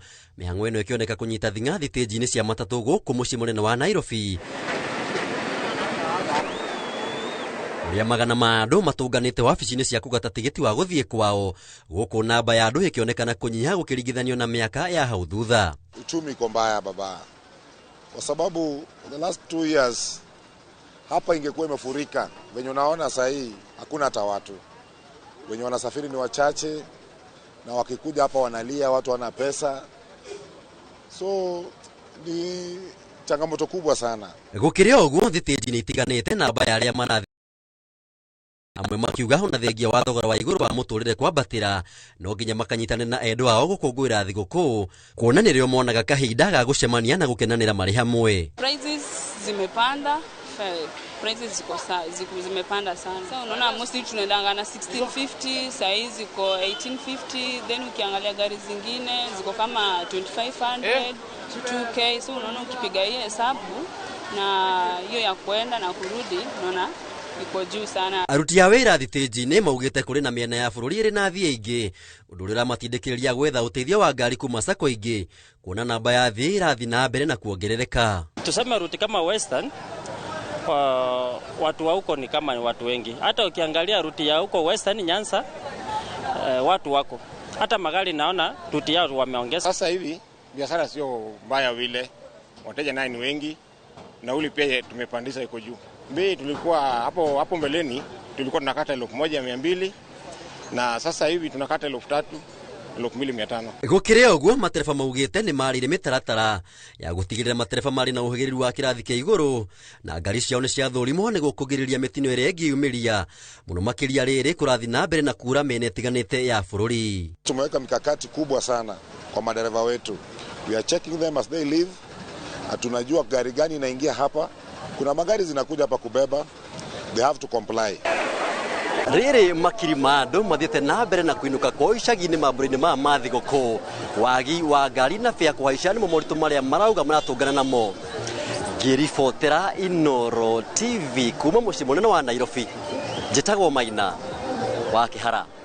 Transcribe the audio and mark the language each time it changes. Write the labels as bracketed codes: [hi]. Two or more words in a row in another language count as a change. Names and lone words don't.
[ki] Mĩhang'o ĩno ĩkĩoneka kũnyita thing'a thitĩnji-inĩ cia matatũ gũkũ mũciĩ mũnene wa Nairobi, ũrĩa magana ma andũ matũnganĩte wabici-inĩ cia kũgata tigiti wa gũthiĩ kwao, gũkũ namba ya andũ ĩkĩonekana kũnyiha gũkĩringithanio na mĩaka ya hau thutha. [sw] Uchumi iko mbaya baba, kwa sababu [en] the last 2 years [sw] hapa ingekuwa imefurika. Wenye unaona sasa hii hakuna hata watu. Wenye wanasafiri ni wachache na wakikuja hapa wanalia, watu wana pesa. So ni changamoto kubwa sana. [ki] Gũkĩrĩ ũguo thitĩnji-inĩ itiganĩte namba ya arĩa marathi amwe makiuga ona thengia wa thogora wa igũrũ wa mũtũrĩre kwambatĩra no nginya makanyitanĩra na endwa ao gũkũngũĩra thigũkũ, kuona nĩrĩo monaga kahinda ga gũcemania na gũkenanĩra marĩ hamwe. [sw] Prices zimepanda, prices zimepanda sana. So unaona mostly tunaendanga na 1650, saizi ziko 1850, then ukiangalia gari zingine ziko kama 2500 to 2k. So unaona ukipiga hiyo hesabu na hiyo ya kwenda na kurudi unaona iko juu sana. [ki] Aruti a wĩra thitĩnji-inĩ maugĩte kũrĩ na mĩena ya bũrũri ĩrĩ na athii aingĩ, ũndũ ũrĩa ũramatindĩkĩrĩria gwetha ũteithio wa ngari kuma sacco ingĩ, kuona namba ya athii ĩrathiĩ na mbere na kuongerereka. [sw] Tuseme ruti kama Western, watu wa huko ni kama ni watu wengi. Hata ukiangalia ruti ya huko Western Nyanza, watu wako. Hata magari naona ruti yao wameongeza. Sasa hivi biashara sio mbaya vile, wateja naye ni wengi, nauli pia tumepandisha iko juu. Bei tulikuwa hapo mbeleni tulikuwa tunakata 1200 na sasa hivi tunakata 3000, 2500. [ki] Gũkĩrĩ ũguo matereba maugĩte nĩ marĩire mĩtaratara ya gũtigĩrĩra matereba marĩ na ũhĩgĩrĩru wa kĩrathi kĩa igũrũ na ngari ciao nĩ ciathũrimwo nĩguo kũgirĩrĩria mĩtino ĩrĩa ĩngiumĩria mũno makĩria rĩrĩ kũrathiĩ na mbere na kura mĩena ĩtiganĩte ya bũrũri. [sw] Tumeweka mikakati kubwa sana kwa madereva wetu. [en] We are checking them as they leave. [sw] Tunajua gari gani inaingia hapa. Kuna magari zinakuja hapa kubeba, [en] they have to comply. [ki] Rĩrĩ makiri ma andũ mathiĩte na mbere na kũinũka kwa icagi-inĩ mambura-inĩ ma mathigũkũ. Wagi wa ngari na fĩa kũhaica nĩmo moritũ marĩa marauga maratũngana namo. Ngĩribotera Inooro TV kuma mũciĩ mũnene wa Nairobi, njĩtagwo Maina wa Kĩhara.